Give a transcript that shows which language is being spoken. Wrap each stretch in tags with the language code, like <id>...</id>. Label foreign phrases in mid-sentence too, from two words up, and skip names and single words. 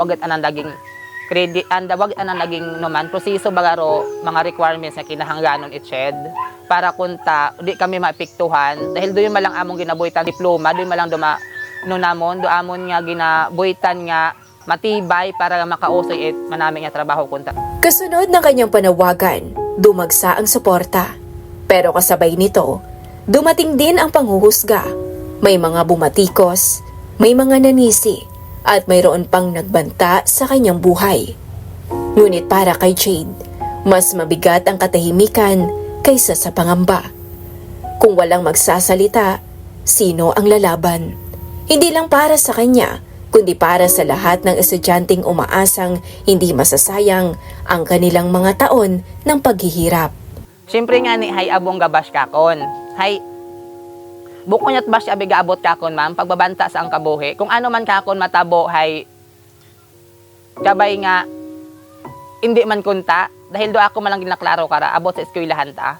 <akl>Wagat anang naging credit, wagat anang naging naman proseso bagaro mga requirements na kinahanglanon it-shed para kunta di kami maapektuhan dahil doon malang among ginabuhitan diploma, doon malang duma no namon do amon nga ginabuhitan nga matibay para makausoy it manami nga trabaho kunta.</akl> <tl>Kasunod ng kanyang panawagan, dumagsa ang suporta. Pero kasabay nito, dumating din ang panghuhusga. May mga bumatikos, may mga nanisi, at mayroon pang nagbanta sa kanyang buhay. Ngunit para kay Jade, mas mabigat ang katahimikan kaysa sa pangamba. Kung walang magsasalita, sino ang lalaban? Hindi lang para sa kanya, kundi para sa lahat ng estudyanteng umaasang hindi masasayang ang kanilang mga taon ng paghihirap.</tl> <akl>Siyempre nga ni hay abong gabash kakon. Hay buko niya't bash abi gaabot kakon ma'am pagbabanta sa ang kabuhi. Kung ano man kakon matabo hay kabay nga hindi man kunta dahil do ako man lang ginaklaro kara abot sa eskwelahan ta.</akl>